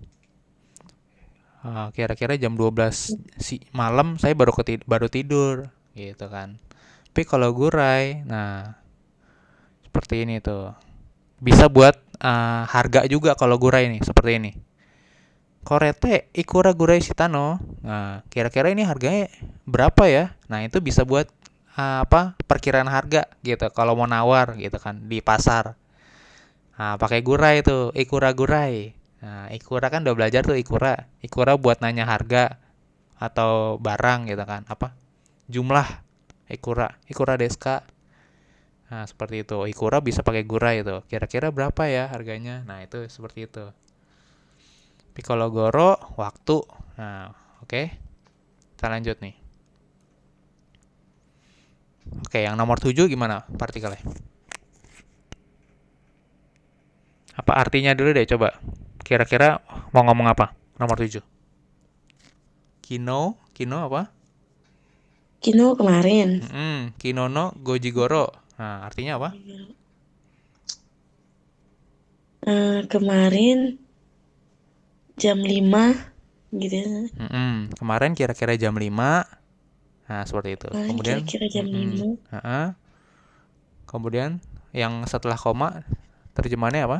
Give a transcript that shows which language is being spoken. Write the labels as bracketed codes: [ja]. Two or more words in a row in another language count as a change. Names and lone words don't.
[id] Kira-kira jam 12 malam saya baru tidur gitu kan. Tapi kalau gurai, nah seperti ini tuh. Bisa buat harga juga kalau gurai nih, seperti ini. [ja] これっていくらぐらいしたの. [id] Nah, kira-kira ini harganya berapa ya? Nah, itu bisa buat perkiraan harga gitu kalau mau nawar gitu kan di pasar. Nah, pakai gurai tuh, [ja] いくらぐらい. [id] Nah, ikura kan udah belajar tuh ikura. Ikura buat nanya harga atau barang gitu kan. Jumlah ikura. [ja] いくらですか. [id] Nah, seperti itu. Ikura bisa pakai gurai itu. Kira-kira berapa ya harganya? Nah, itu seperti itu. Tapi kalau goro, waktu. Nah, oke. Kita lanjut nih. Oke, yang nomor 7 gimana partikelnya? Apa artinya dulu deh coba. Kira-kira mau ngomong apa? Nomor 7. Kino apa? Kino kemarin. [ja] 昨日の五時ごろ. [id] Nah, artinya apa? Kemarin jam 5 gitu ya. Kemarin kira-kira jam 5. Nah, seperti itu. Kemarin Kemudian kira-kira jam 5. Kemudian yang setelah koma terjemahannya apa?